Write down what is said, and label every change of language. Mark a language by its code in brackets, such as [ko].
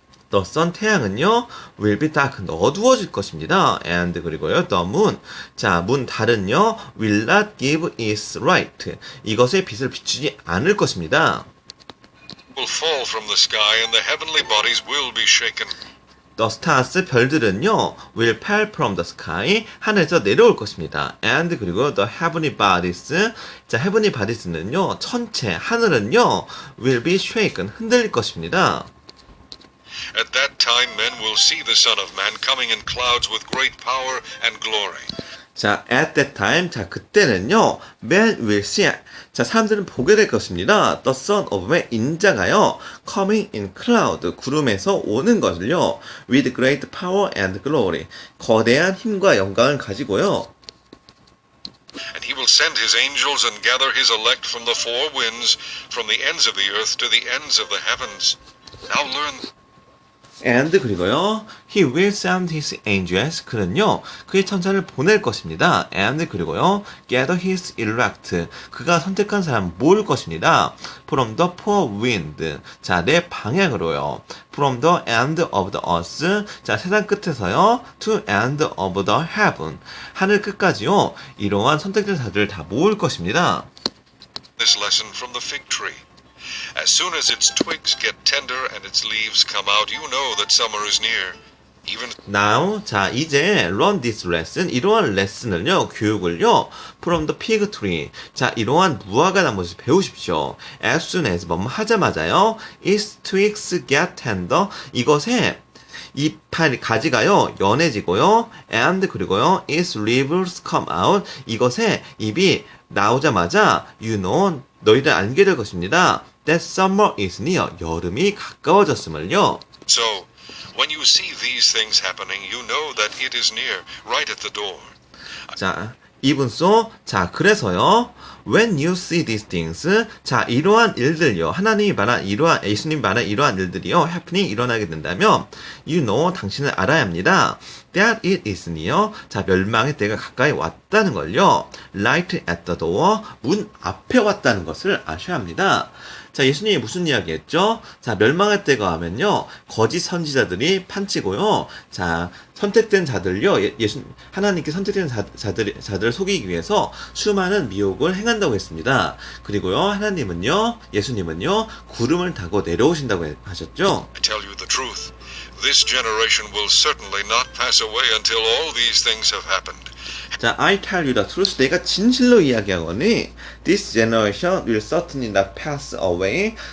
[en] The sun, [ko] 태양은요, [en] will be darkened, [ko] 어두워질 것입니다. [en] And, [ko] 그리고요, [en] the moon. [ko] 자, 달은요, [en] will not give its light. [ko] 이것의 빛을 비추지 않을 것입니다. [en] will fall from the sky, and the heavenly bodies will be shaken. The stars, [ko] 별들은요, [en] will fall from the sky, [ko] 하늘에서 내려올 것입니다. [en] And, [ko] 그리고 [en] the heavenly bodies, 자, heavenly bodies는요, [ko] 천체, 하늘은요, [en] will be shaken, [ko] 흔들릴 것입니다. [en] At that time men will see the Son of Man coming in clouds with great power and glory. [ko] 자, [en] at that time, [ko] 자, 그때는요, [en] men will see, [ko] 자, 사람들은 보게 될 것입니다. [en] The Son of Man, [ko] 인자가요, [en] coming in cloud, [ko] 구름에서 오는 것을요, [en] with great power and glory, [ko] 거대한 힘과 영광을 가지고요. [en] And he will send his angels and gather his elect from the four winds, from the ends of the earth to the ends of the heavens. Now learn. [ko] And 그리고요, [en] he will send his angels, [ko] 그는요, 그의 천사를 보낼 것입니다. And 그리고요, [en] gather his elect, [ko] 그가 선택한 사람 모을 것입니다. [en] From the four wind, [ko] 자, 내 방향으로요. [en] From the end of the earth, [ko] 자, 세상 끝에서요, [en] to end of the heaven, [ko] 하늘 끝까지요, 이러한 선택된 자들을 다 모을 것입니다. [en] This lesson from the fig tree. As soon as its twigs get tender and its leaves come out, you know that summer is near. Even Now, [ko] 자, 이제 [en] learn this lesson, [ko] 이러한 레슨을요, 교육을요, [en] from the fig tree. [ko] 자, 이러한 무화과 나무에서 배우십시오. [en] As soon as, [ko] 뭐뭐 하자마자요, [en] its twigs get tender. [ko] 이것의 잎 가지가요, 연해지고요, and 그리고요, its leaves come out. 이것의 잎이 나오자마자, [en] you know, [ko] 너희들 알게 될 것입니다. [en] That summer is near. [ko] 여름이 가까워졌음을요. [en] so, when you see these things happening, you know that it is near, right at the door. [ko] 자, 이분소, 자, 그래서요, [en] when you see these things, [ko] 자, 이러한 일들요, 하나님이 말한 이러한, 예수님이 말한 이러한 일들이요, [en] happening, [ko] 일어나게 된다면, [en] you know, [ko] 당신은 알아야 합니다. [en] that it is near, [ko] 자, 멸망의 때가 가까이 왔다는 걸요, [en] right at the door, [ko] 문 앞에 왔다는 것을 아셔야 합니다. 자, 예수님이 무슨 이야기 했죠? 자, 멸망의 때가 하면요, 거짓 선지자들이 판치고요, 자, 선택된 자들요, 하나님께 선택된 자들을 속이기 위해서 수많은 미혹을 행한다고 했습니다. 그리고요, 하나님은요, 예수님은요, 구름을 타고 내려오신다고 하셨죠? [en] I tell you the truth. This generation will certainly not pass away until all these things have happened. 자, I tell you the truth. [ko] 내가 진실로 이야기하거니, [en] this generation will certainly not pass away.